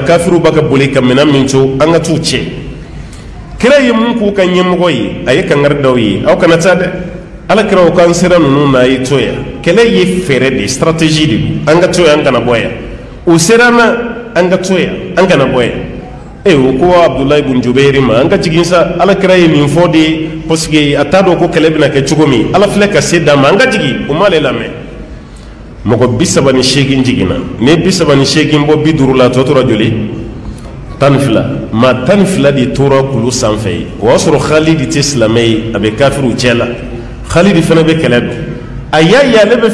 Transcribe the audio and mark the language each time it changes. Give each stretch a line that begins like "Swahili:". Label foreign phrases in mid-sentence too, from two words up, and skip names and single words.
Bambara: kafiriw b'a ka boli ka minɛn min to an ka t'u cɛ kira ye mun k'u ka ɲɛmɔgɔ ye a ye kangari d'aw ye aw kana taa dɛ ala kira o k'an sera ninnu n'a ye to yan kɛlɛ ye fɛɛrɛ de stratégie de don an ka to yan an kana bɔ yan u sera na an ka to yan an kana bɔ yan o ko abdullahi ibn jubair ma an ka jigin sa ala kira ye nin fɔ de parce que a t'a dɔn ko kɛlɛ bɛna kɛ cogo min ala filɛ ka se d'a ma an ka jigin o m'ale lamɛn mɔgɔ 38 jiginna ne 38 bɔ 50 la tɔ tora joli 12 maa 12 de tora kulu sanfɛ ye o y'a sɔrɔ khalidi tɛ silamɛ ye a bɛ kafiriw cɛ la khalidi fana bɛ kɛlɛ don a y'a ye ale bɛ